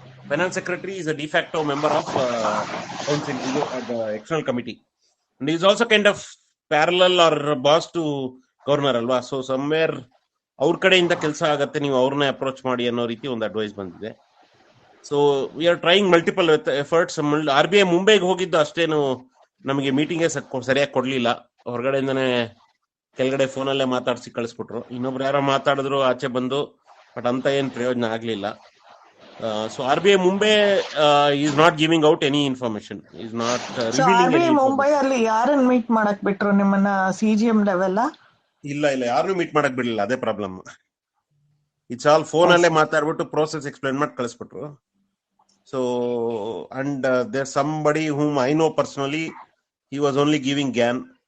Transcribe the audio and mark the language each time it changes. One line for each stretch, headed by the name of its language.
English: Finance secretary is a de facto member of council, the external committee, and he is also kind of parallel or boss to governor alva.
Kannada: So somewhere ಅವ್ರ ಕಡೆಯಿಂದ ಕೆಲಸ ಆಗತ್ತೆ, ನೀವು ಅವ್ರನ್ನೇ approach ಮಾಡಿ ಅನ್ನೋ ರೀತಿ ಒಂದು ಅಡ್ವೈಸ್ ಬಂದಿದೆ.
English: So we are trying multiple efforts.
Kannada: RBI ಮುಂಬೈಗೆ ಹೋಗಿದ್ದು ಅಷ್ಟೇನು ನಮಗೆ ಮೀಟಿಂಗೇ ಸರಿಯಾಗಿ ಕೊಡ್ಲಿಲ್ಲ. ಹೊರಗಡೆಯಿಂದನೇ ಕೆಳಗಡೆ ಫೋನಲ್ಲೇ ಮಾತಾಡ್ಸಿ ಕಳಿಸ್ಬಿಟ್ರು. ಇನ್ನೊಬ್ರು ಯಾರೋ ಮಾತಾಡಿದ್ರು ಆಚೆ ಬಂದು, ಬಟ್ ಅಂತ ಏನ್ ಪ್ರಯೋಜನ ಆಗ್ಲಿಲ್ಲ.
English: So RBI Mumbai is not giving out any information, is not revealing any RBI information.
Kannada: Mumbai ಅಲ್ಲಿ ಯಾರನ್ನ ಮೀಟ್ ಮಾಡಕ್ ಬಿಟ್ರು ನಿಮ್ಮನ್ನ?
English: CGM level?
Kannada: ಇಲ್ಲ ಯಾರನ್ನು ಮೀಟ್ ಮಾಡಕ್ ಬಿಡ್ಲಿಲ್ಲ, ಅದೇ ಪ್ರಾಬ್ಲಮ್.
English: it's all phone
Kannada: ಅಲ್ಲೇ ಮಾತಾಡ್ಬಿಟ್ಟು ಪ್ರೋಸೆಸ್ ಎಕ್ಸ್ಪ್ಲೈನ್ ಮಾಡಿ ಕಳಿಸ್ಬಿಟ್ರು.
English: So and there somebody whom I know personally, he was only giving GAN.